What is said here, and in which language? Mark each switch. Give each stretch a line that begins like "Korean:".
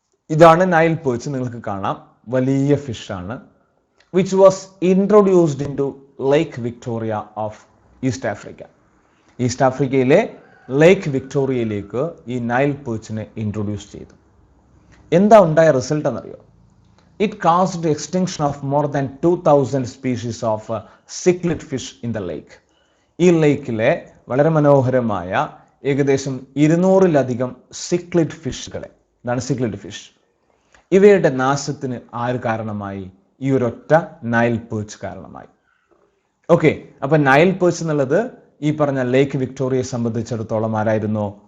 Malayalam: ഇതാണ് Nile perch, നിങ്ങൾക്ക് കാണാം വലിയ ഫിഷാണ്.
English: Which was introduced in to lake Victoria of east Africa.
Malayalam: East ആഫ്രിക്കയിലെ ലേക്ക് വിക്ടോറിയയിലേക്ക് ഈ നൈൽ പേർച്ചിനെ ഇൻട്രൊഡ്യൂസ് ചെയ്തു. എന്താ ഉണ്ടായ റിസൾട്ട് എന്നറിയോ?
English: It caused the extinction of more than 2,000 species of cichlid fish in the lake.
Malayalam: ഈ ലേക്കിലെ വളരെ മനോഹരമായ ഏകദേശം 200-ലധികം സിക്ലിഡ് ഫിഷുകളെ, ഇതാണ് സിക്ലിഡ് ഫിഷ്, ഇവയുടെ നാശത്തിന് ആര് കാരണമായി? ഈ ഒരൊറ്റ നൈൽ പേർച്ച് കാരണമായി. ഓക്കെ, അപ്പൊ നൈൽ പേർച്ച് എന്നുള്ളത് ഈ പറഞ്ഞ ലേക്ക് വിക്ടോറിയയെ സംബന്ധിച്ചിടത്തോളം ആരായിരുന്നു?